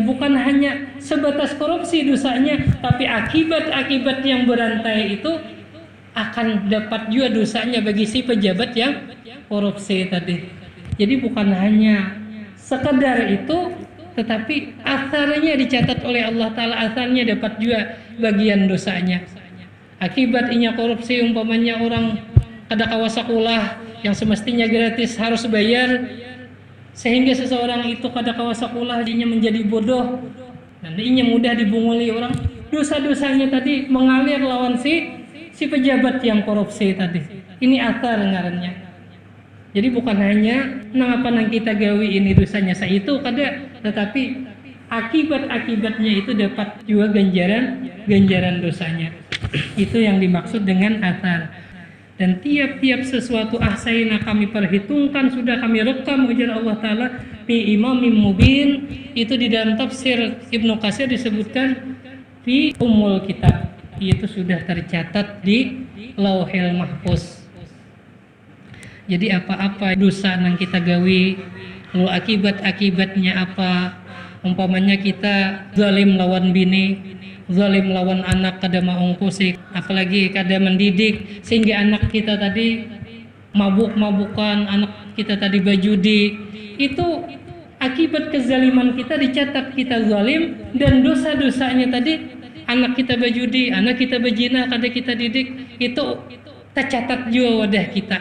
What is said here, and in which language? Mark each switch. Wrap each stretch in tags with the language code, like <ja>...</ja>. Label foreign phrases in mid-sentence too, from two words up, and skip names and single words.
<id>Bukan hanya sebatas korupsi dosanya, tapi akibat-akibat yang berantai itu akan dapat juga dosanya bagi si pejabat yang korupsi tadi. Jadi bukan hanya sekedar itu, tetapi asarnya dicatat oleh Allah Ta'ala, asarnya dapat juga bagian dosanya. Akibatnya korupsi, umpamanya orang</id> <bjn>kada kawa</bjn> <id>sekolah yang semestinya gratis harus bayar, sehingga seseorang itu</id> <bjn>kada kawa</bjn> <id>sekolah, dia menjadi bodoh dan dia mudah dibunguli orang. Dosa-dosanya tadi mengalir lawan si pejabat yang korupsi tadi.</id> <bjn>Ini asar ngarannya. Jadi bukan hanya nangapa nang kita gawi ini dosanya itu kada,</bjn> <id>tetapi akibat-akibatnya itu dapat juga ganjaran dosanya. Itu yang dimaksud dengan asar. Dan tiap-tiap sesuatu ahsayna kami perhitungkan, sudah kami rekam, ujar Allah Ta'ala</id> <ar>fi imamin mubin.</ar> <id>Itu di dalam tafsir Ibnu Katsir disebutkan</id> <ar>fi umul kitab,</ar> <id>itu sudah tercatat di Lauhil Mahfuz. Jadi apa-apa dosa yang kita gawi, lalu akibat-akibatnya apa? Umpamanya kita zalim lawan bini, zalim lawan anak,</id> <bjn>kada maungkusi,</bjn> <id>apalagi kada mendidik, sehingga anak kita tadi mabuk-mabukan, anak kita tadi berjudi. Itu akibat kezaliman kita dicatat kita zalim, dan dosa-dosanya tadi anak kita berjudi, anak kita berzina, kada kita didik, itu tercatat juga wadah kita.</id>